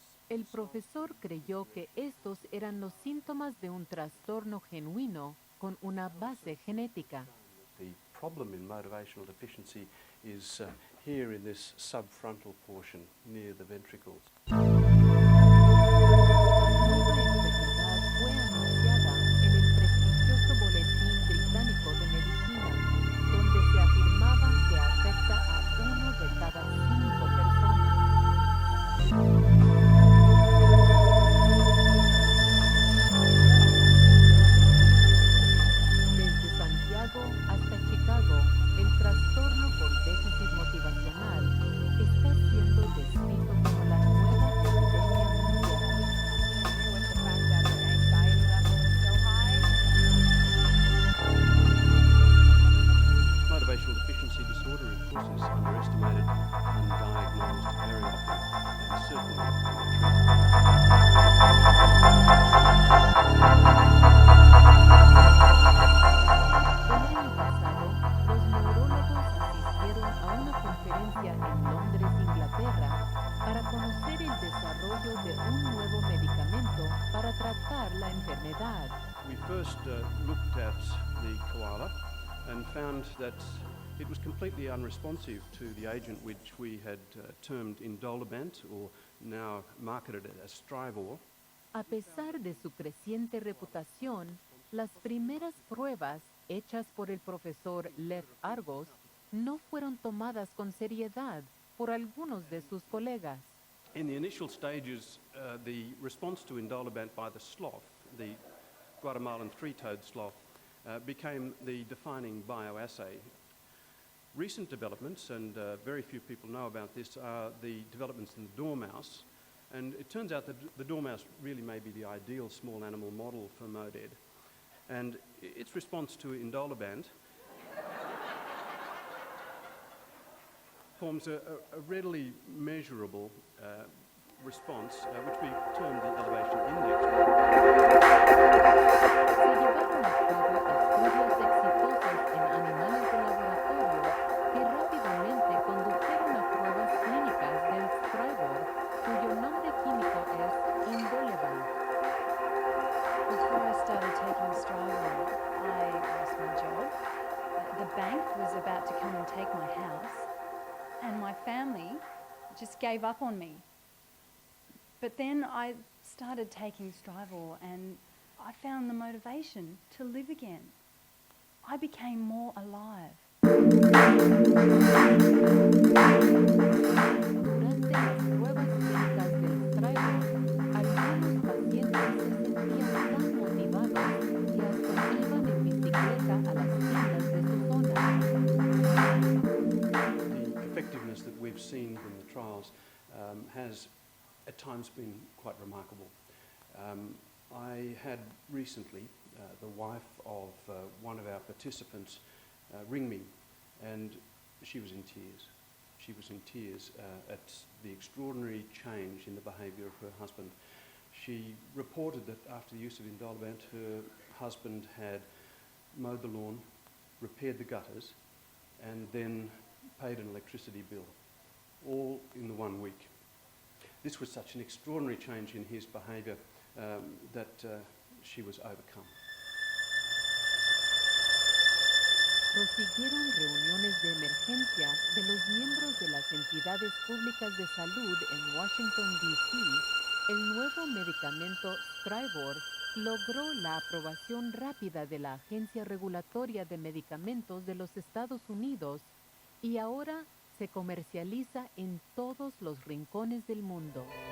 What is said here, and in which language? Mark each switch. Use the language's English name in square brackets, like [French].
[Spanish] El profesor creyó que estos eran los síntomas de un trastorno genuino con una base genética. [English] The problem in motivational deficiency is here in this subfrontal portion near the ventricles. [Spanish] La nueva enfermedad fue anunciada en el prestigioso Boletín Británico de Medicina, donde se afirmaba que afecta a 1 de cada 5 personas. Desde Santiago hasta Chicago, el trastorno por déficit motivacional está siendo descrito como la nueva epidemia mundial. [English] With the fact that the anxiety level is so high. Motivational deficiency disorder, of course, is underestimated, undiagnosed very often, and certainly undertreated. [Spanish] El año pasado, los neurólogos asistieron a una conferencia en Londres, Inglaterra, para conocer el desarrollo de un nuevo medicamento para tratar la enfermedad. [English] We first looked at the koala and found that it was completely unresponsive to the agent which we had termed Indolabant, or now marketed as Strivor. [Spanish] A pesar de su creciente reputación, las primeras pruebas hechas por el profesor Les Argos no fueron tomadas con seriedad por algunos de sus colegas. [English] In the initial stages, the response to Indolabant by the sloth, the Guatemalan three-toed sloth, became the defining bioassay. Recent developments, and very few people know about this, are the developments in the dormouse. And it turns out that the dormouse really may be the ideal small animal model for MODED. And its response to Indolabant forms a readily measurable response, which we term the elevation index. [Spanish] Se llevaron a cabo estudios exitosos en animales de laboratorio que rápidamente condujeron a pruebas clínicas del Strivor, cuyo nombre químico es Indolabant. [English] Before I started taking Strivor, I lost my job. The bank was about to come and take my house, and my family just gave up on me. But then I started taking Strivor, and I found the motivation to live again. I became more alive. [Spanish] Durante las pruebas clínicas del Strivor, algunos pacientes se sentían tan motivados que hasta iban en bicicleta a las tiendas de su zona. [English] The effectiveness that we've seen from the trials has at times been quite remarkable. I had recently the wife of one of our participants ring me, and she was in tears. She was in tears at the extraordinary change in the behaviour of her husband. She reported that after the use of Indolabant, her husband had mowed the lawn, repaired the gutters, and then paid an electricity bill, all in the 1 week. This was such an extraordinary change in his behaviour that she was overcome. [Spanish] Prosiguieron reuniones de emergencia de los miembros de las entidades públicas de salud en Washington, D.C. El nuevo medicamento Strivor logró la aprobación rápida de la Agencia Regulatoria de Medicamentos de los Estados Unidos y ahora se comercializa en todos los rincones del mundo.